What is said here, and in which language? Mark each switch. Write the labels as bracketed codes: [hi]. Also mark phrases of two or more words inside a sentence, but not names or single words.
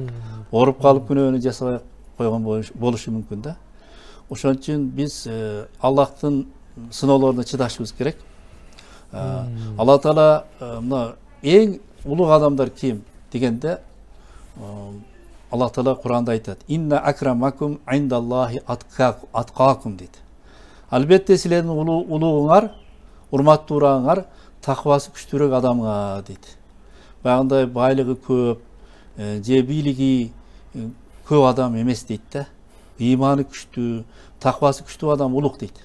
[ky] Ооруп калып күнөөнү жасабай койгон болушу мүмкүн да. Ошон үчүн биз Аллахтын сыноолоруна чыдашыбыз керек. Алла Таала мына эң улуг адамдар ким дегенде, Алла Таала Куранда айтат: [ar] "إن أكرمكم عند الله أتقاكم" дейт. [ky] Албетте силердин улугуңар, урматтуурааңар такыбасы күчтүүрөөк адамга дейт. Багындай байлыгы көп, же бийлиги көп адам эмес дейт да. Иманы күчтүү, такыбасы күчтүү адам улук дейт.